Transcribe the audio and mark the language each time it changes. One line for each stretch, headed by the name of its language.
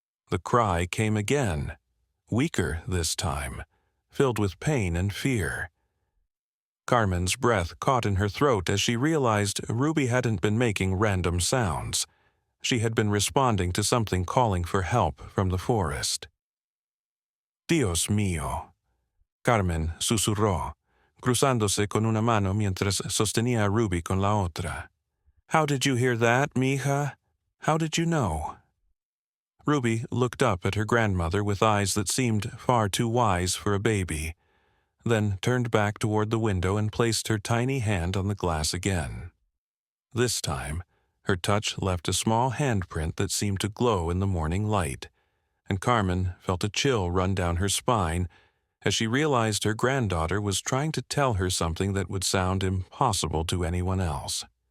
English: The cry came again, weaker this time, filled with pain and fear. Carmen's breath caught in her throat as she realized Ruby hadn't been making random sounds. She had been responding to something calling for help from the forest.
Spanish: "Dios mío," Carmen susurró, cruzándose con una mano mientras sostenía a Ruby con la otra.
English: "How did you hear that, mija? How did you know?" Ruby looked up at her grandmother with eyes that seemed far too wise for a baby, then turned back toward the window and placed her tiny hand on the glass again. This time, her touch left a small handprint that seemed to glow in the morning light, and Carmen felt a chill run down her spine as she realized her granddaughter was trying to tell her something that would sound impossible to anyone else.